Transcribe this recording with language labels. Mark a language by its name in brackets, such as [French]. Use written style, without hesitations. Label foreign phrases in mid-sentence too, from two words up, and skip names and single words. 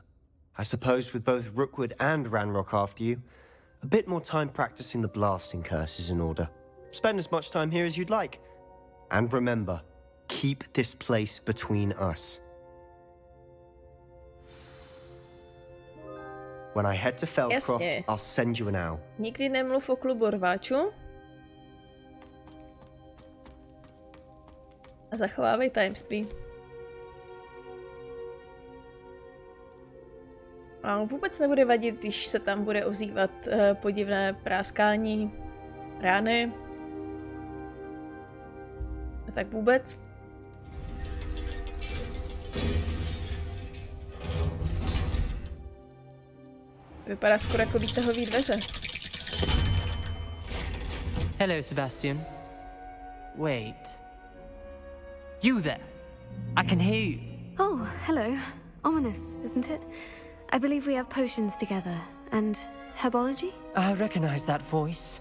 [English] I suppose with both Rookwood and Ranrock after you, a bit more time practicing the blasting curse is in order. Spend as much time here as you'd like. And remember, keep this place between us. When I head to Feldcroft, [Czech] Jasně. [English] I'll send you an owl. [Czech] Nikdy nemluv o klubu rváčů. A zachovávej tajemství. A vůbec nebude vadit, když se tam bude ozývat podivné práskání rány. A tak vůbec. Vypadá skoro jako výtahový dveře. [English] Hello, Sebastian. Wait. You there? I can hear you. Oh, hello. Ominis, isn't it? I believe we have potions together. And herbology? I recognize that voice.